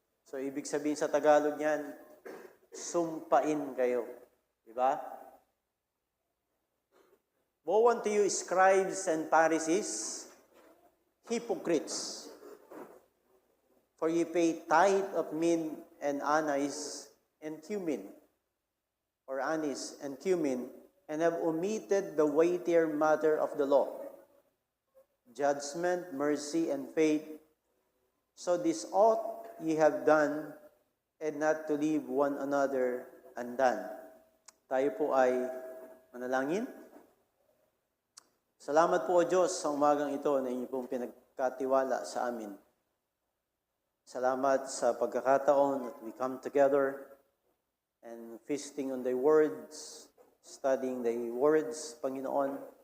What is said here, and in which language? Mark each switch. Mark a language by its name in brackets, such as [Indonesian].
[Filipino] So, ibig sabihin sa Tagalog niyan, sumpain kayo. Diba? [English] Woe unto you, scribes and Pharisees, hypocrites, for ye pay tithe of mint and anise and cumin, or anise and cumin, and have omitted the weightier matter of the law, judgment, mercy, and faith. So this ought ye have done, and not to leave one another undone. [Filipino] Tayo po ay manalangin. Salamat po o Diyos sa umagang ito na inyo pong pinagkatiwala sa amin. Salamat sa pagkakataon that we come together and feasting on thy words, studying thy words, Panginoon.